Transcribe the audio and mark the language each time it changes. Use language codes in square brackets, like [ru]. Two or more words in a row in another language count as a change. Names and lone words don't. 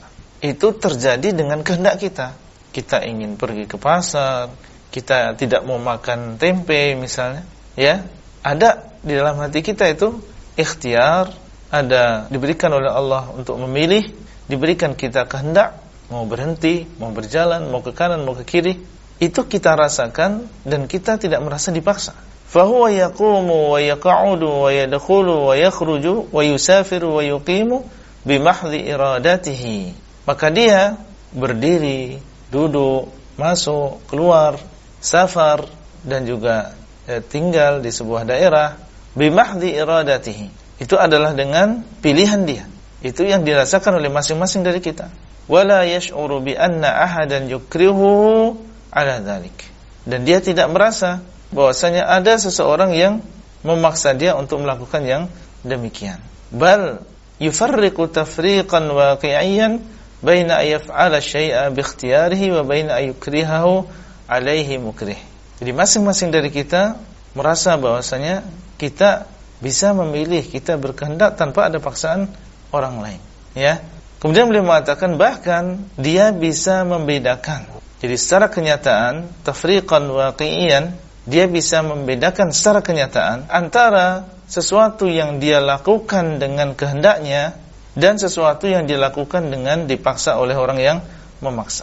[id] Itu terjadi dengan kehendak kita. Kita ingin pergi ke pasar, kita tidak mau makan tempe misalnya, ada di dalam hati kita itu ikhtiar, ada diberikan oleh Allah untuk memilih, diberikan kita kehendak, mau berhenti, mau berjalan, mau ke kanan, mau ke kiri. Itu kita rasakan dan kita tidak merasa dipaksa. [ar] فهو يقوم ويقعد ويدخل ويخرج ويسافر ويقيم بمحض إرادته. [id] Maka dia berdiri, duduk, masuk, keluar, safar dan juga tinggal di sebuah daerah [ar] بمحض إرادته. [id] Itu adalah dengan pilihan dia. Itu yang dirasakan oleh masing-masing dari kita. [ar] ولا يشعر بأن أحدا يكره على ذلك. [id] Dan dia tidak merasa bahwasanya ada seseorang yang memaksa dia untuk melakukan yang demikian. [ar] بل يفرق تفريقا واقعيا بين أن يفعل شيئا باختياره وبين أن يكرهه عليه مكره. [id] Jadi masing-masing dari kita merasa bahwasanya kita bisa memilih, kita berkehendak tanpa ada paksaan orang lain, Kemudian beliau mengatakan bahkan dia bisa membedakan. Jadi secara kenyataan [ar] تفريقا واقعيا, [id] dia bisa membedakan secara kenyataan antara sesuatu yang dia lakukan dengan kehendaknya dan sesuatu yang dilakukan dengan dipaksa oleh orang yang memaksa.